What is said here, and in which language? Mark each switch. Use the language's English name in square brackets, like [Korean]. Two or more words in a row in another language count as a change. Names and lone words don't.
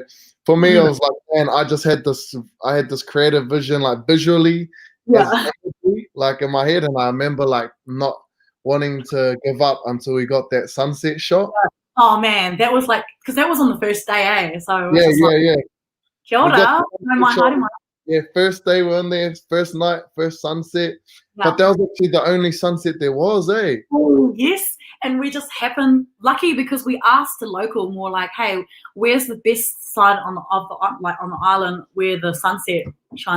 [English] For me, I was like, man, I had this creative vision, like visually, like in my head, and I remember like not wanting to give up until we got that sunset shot. Oh man, that was like, because that was on the first day, eh? So it was Yeah, just like, yeah. [Māori] kia [English] We got [Māori] ora, no mai, haere mai. [English] Yeah, first day we're in there, first night, first sunset. Yeah. But that was actually the only sunset there was, eh? Oh, yes, and we just happened lucky because we asked a local more like, hey, where's the best side on the on the island where the sunset shines?